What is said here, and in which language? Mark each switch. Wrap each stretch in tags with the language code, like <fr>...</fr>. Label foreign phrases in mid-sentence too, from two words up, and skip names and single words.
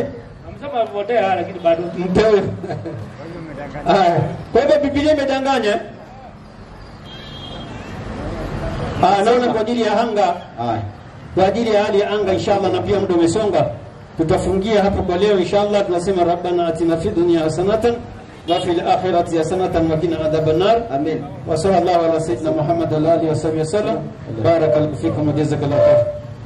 <sw>Amesema wamepotea lakini bado mtewe. Kwa hivyo Biblia imedanganya. Naona kwa ajili ya anga. Kwa ajili ya hali ya anga inshallah, na pia muda umesonga. Tutafungia hapo kwa leo inshallah.</sw> <ar>Tunasema ربنا آتنا في الدنيا حسنة وفي الآخرة حسنة وقنا عذاب النار. Amin. وصلى الله على سيدنا محمد وآله وصحبه وسلم. بارك الله فيكم وجزاكم الله خيرا.</ar>